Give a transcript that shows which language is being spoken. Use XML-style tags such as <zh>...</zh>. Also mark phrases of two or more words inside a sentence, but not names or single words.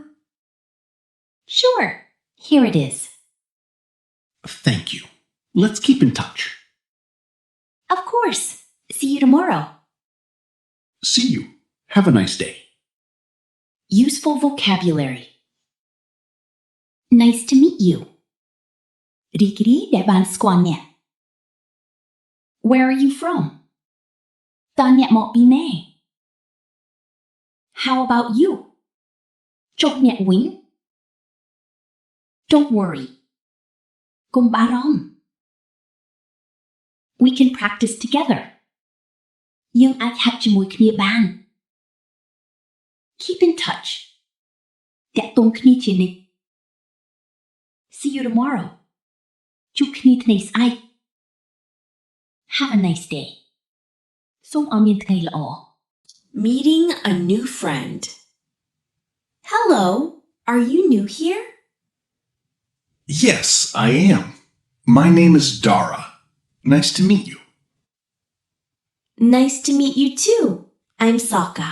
<en>Sure. Here it is. Thank you. Let's keep in touch. Of course. See you tomorrow. See you. Have a nice day. Useful vocabulary. Nice to meet you.</en> <km>រីករាយដែលបានស្គាល់អ្នក</km> <en>Where are you from?</en> <km>តើអ្នកមកពីណា</km> <en>How about you?</en> <km>ចុះអ្នកវិញ</km> <en>Don't worry.</en> <km>កុំបារម្ភ</km> <en>We can practice together.</en> <km>យើងអាចហាត់ជាមួយគ្នាបាន</km> <en>Keep in touch.</en> <km>តាក់ទងគ្នាជានិច្ច</km> <en>See you tomorrow.</en> <km>ជួបគ្នាថ្ងៃស្អែក</km> <en>Have a nice day.</en> <km>សូមឲ្យមានថ្ងៃល្អ</km> <en>Meeting a new friend. Hello, are you new here? Yes, I am. My name is Dara. Nice to meet you. Nice to meet you too. I'm Sokka.</en>